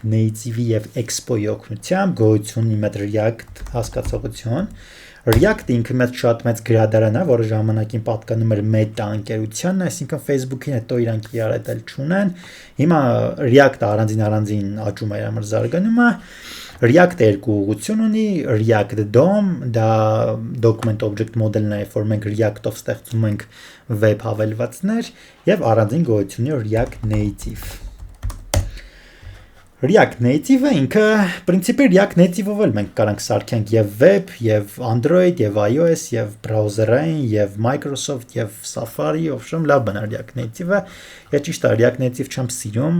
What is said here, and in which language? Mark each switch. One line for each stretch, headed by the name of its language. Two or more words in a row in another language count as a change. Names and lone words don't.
Armenian: Native-ի եւ Expo-ի օգնությամբ, գոյություն ունի մեծ React հասկացողություն։ React-ը ինքը շատ մեծ գրադարան է, որը ժամանակին պատկանում էր Meta ընկերությանն, այսինքն Facebook-ին հետո իրանք իրար էլ չունեն։ Հիմա React-ը առանձին աճում է իր զարգանումը։ React-ը երկու ուղղություն ունի, React DOM, դա
English: document object model-
Armenian: ն է, որ մենք React-ով ստեղծում ենք web հավելվածներ, եւ առանձին գոյություն ունի React Native։ React Native-ը ինքը principi React Native-ով էլ մենք կարանք սարքենք եւ web, եւ Android, եւ iOS, եւ browser-ային, եւ Microsoft, եւ Safari, ովշեմ լավ բան է React Native-ը։ Ես ճիշտ է React Native չեմ սիրում,